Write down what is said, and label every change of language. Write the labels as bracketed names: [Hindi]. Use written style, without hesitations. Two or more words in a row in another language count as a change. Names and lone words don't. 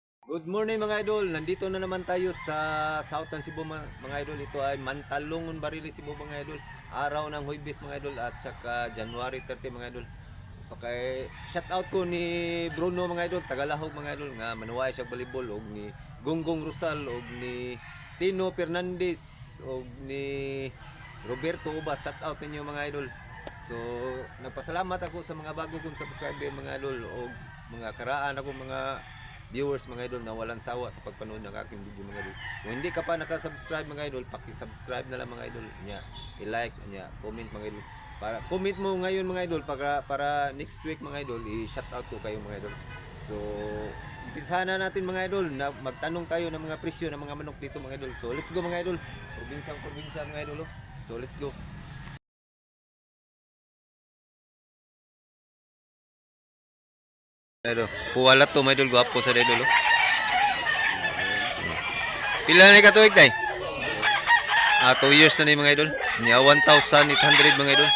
[English] Good morning [Filipino] mga idol. Nandito na naman tayo sa Southern Cebu mga idol. Ito ay Mantalongon Barili Cebu mga idol. Araw ng Huwebes mga idol at saka January 30 mga idol. [Cebuano] Okay, [English] shout out [Cebuano] ko ni Bruno mga idol, Tagalahog mga idol nga manuway siya volleyball og ni Gonggong Rosal og ni Tino Fernandez og ni Roberto Ubas. [English] Shout out [Filipino] ninyo mga idol. So, nagpasalamat ako sa mga bago kong subscriber mga idol [Cebuano] og mga karaan ako [Filipino] mga viewers mga idol na walang sawa sa pagpanood ng aking video mga idol. Kung hindi ka pa nakasubscribe mga idol, paki-subscribe na lang mga idol. Nya, i-like, nya, comment mga idol. Para comment mo ngayon mga idol para [English] next week [Filipino] mga idol i-shout out ko kayo mga idol. So, umpisahan na natin mga idol na magtanong tayo ng mga presyo ng mga manok dito mga idol. So, [English] let's go [Filipino] mga idol. Probinsya mga idol. [English] So, let's go. [Cebuano] Idol, kuwalat to mga idol, gwapo sa idol. Pila na ka tuig tay? 2 years na ni mga idol. Niya 1,800 mga idol.